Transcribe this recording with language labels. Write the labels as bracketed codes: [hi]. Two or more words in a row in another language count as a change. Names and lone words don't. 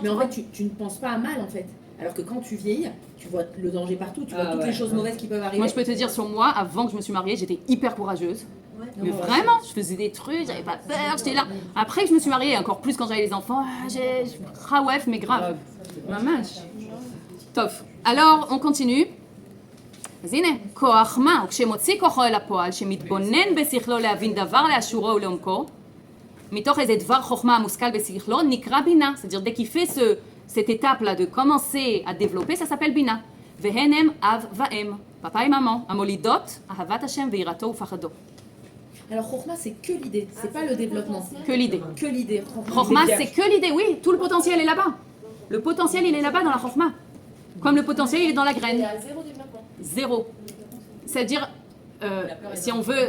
[fr] mais en fait, tu ne penses pas à mal, en fait. Alors que quand tu vieillis, tu vois le danger partout, tu vois toutes les choses mauvaises qui peuvent arriver. Moi, je peux te dire, sur moi, avant que je me suis mariée, j'étais hyper courageuse. Mais Non, vraiment, je faisais des trucs, j'avais pas peur, j'étais là. Après que je me suis mariée, encore plus quand j'avais les enfants, rawef, mais grave. Maman. Tof. Alors, on continue. [he] אז הנה, כוח מה? וכשמוציא כוחו אל הפועל, שמתבונן בשכלו להבין דבר לאשורו ולעומקו, מתוך איזה דבר חוכמה המושכל בשכלו, נקרא בינה. [fr] C'est-à-dire, dès qu'il fait cette étape-là de commencer à développer, ça s'appelle בינה. [he] והן הם אב ואם, [fr] papa et maman, [he] המולידות, אהבת השם ויראתו ופחדו. [fr] Alors, Chokhmah, c'est que l'idée, c'est pas le développement. Que l'idée. Que l'idée. Chokhmah, c'est que l'idée, oui, tout le potentiel est là-bas. Le potentiel, il est là-bas dans la Chokhmah. Comme le potentiel, il est dans la graine. Zéro. C'est-à-dire, si on veut...